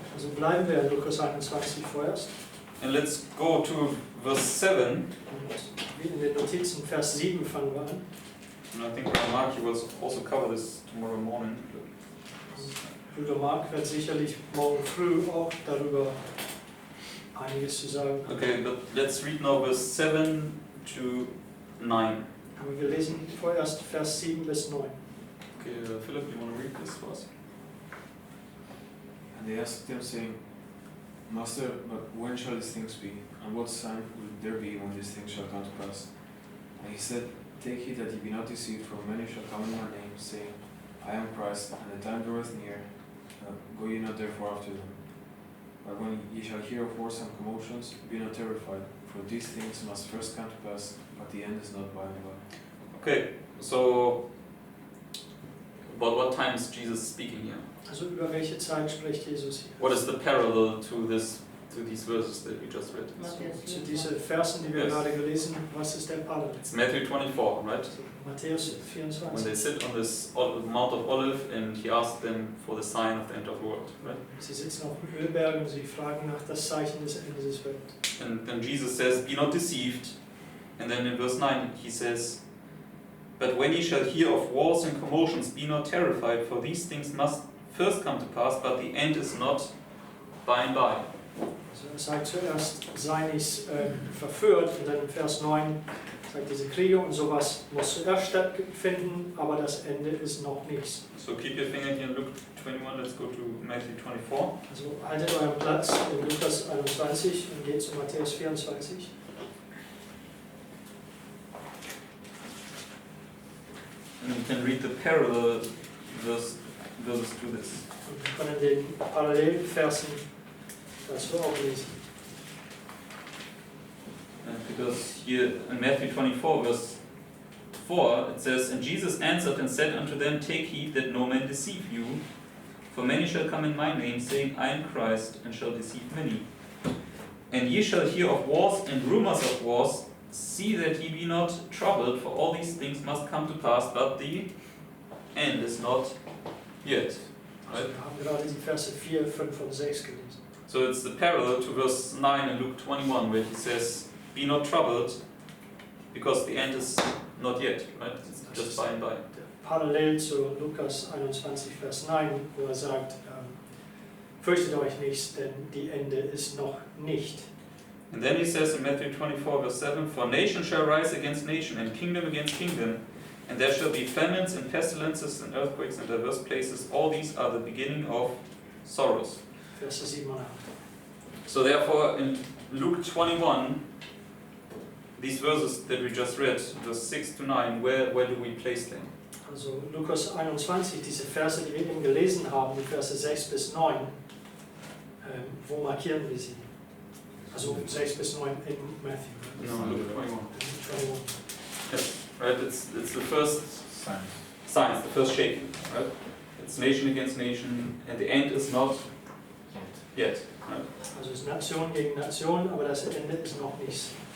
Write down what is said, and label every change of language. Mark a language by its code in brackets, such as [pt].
[de] Also bleiben wir in Lukas 21 vorerst. [en] and let's go to verse 7. [de] Und wie in den Notizen Vers 7 fangen wir an. [en] And I think Mark, you will also cover this tomorrow morning. [de] Bruder Mark wird sicherlich morgen früh auch darüber einiges zu sagen. [en] Okay, but let's read now verse 7 to 9. [de] Aber wir lesen vorerst Vers 7 bis 9. [en] Okay, Philip, you want to read this for us? And they asked him, saying, Master, but when shall these things be? And what sign will there be when these things shall come to pass? And he said, Take heed that ye be not deceived, for many shall come in my name, saying, I am Christ, and the time draweth near. Go ye not therefore after them. But when ye shall hear of wars and commotions, be not terrified, for these things must first come to pass, but the end is not by and by. Okay, so about what time is Jesus speaking here? [de] Also über welche Zeit spricht Jesus hier? [en] What is the parallel to these verses that we just read? [de] Zu diesen Versen, die wir [en] Yes. [de] gerade gelesen haben, was ist der Parallel? [en] It's Matthew 24, right? [de] Also Matthäus [en] When [de] 24. [en] they sit on this Mount of Olive and he asked them for the sign of the end of the world, right? [de] Sie sitzen auf dem Ölberg und sie fragen nach das Zeichen des Endes des Welts. [en] And then Jesus says, be not deceived. And then in verse 9 he says, but when ye shall hear of wars and commotions, be not terrified, for these things must first come to pass, but the end is not by and by. [de] Also er sagt zuerst, sei nicht verführt, und dann in Vers 9 sagt, diese Kriege und sowas muss zuerst stattfinden, aber das Ende ist noch nichts. [en] So keep your finger here in Luke 21, let's go to Matthew 24. [de] Also haltet euren Platz in Lukas 21 und geht zu Matthäus 24. [en] And you can read the parallel verses to this. [de] Und wir können den Parallelversen dazu auch lesen. [en] Because here in Matthew 24, verse 4, it says, and Jesus answered and said unto them, take heed that no man deceive you, for many shall come in my name, saying, I am Christ, and shall deceive many. And ye shall hear of wars and rumors of wars. See that ye be not troubled, for all these things must come to pass, but the end is not yet. [de] Also wir haben gerade die Verse 4, 5 und 6 gelesen. [en] So it's the parallel to verse 9 in Luke 21 where he says, be not troubled because the end is not yet, right? It's just by and by. [de] Parallel zu Lukas 21, Vers 9, wo sagt, fürchtet euch nicht, denn die Ende ist noch nicht. [en] And then he says in Matthew 24 verse 7, for nation shall rise against nation and kingdom against kingdom, and there shall be famines and pestilences and earthquakes in diverse places. All these are the beginning of sorrows. [de] Verse 7 und 8. [en] So therefore in Luke 21, these verses that we just read, verse 6 to 9, where do we place them? [de] Also Lukas 21, diese Verse, die wir eben gelesen haben, die Verse 6 bis 9, wo markieren wir sie? Also 6 bis 9 in Matthew. [en] No, Luke 21. 21. Yes, right, it's the first Signs. signs, the first shaking, right? It's nation against nation, and the end is not yet, right? [de] Also es ist Nation gegen Nation, aber das Ende ist noch nicht.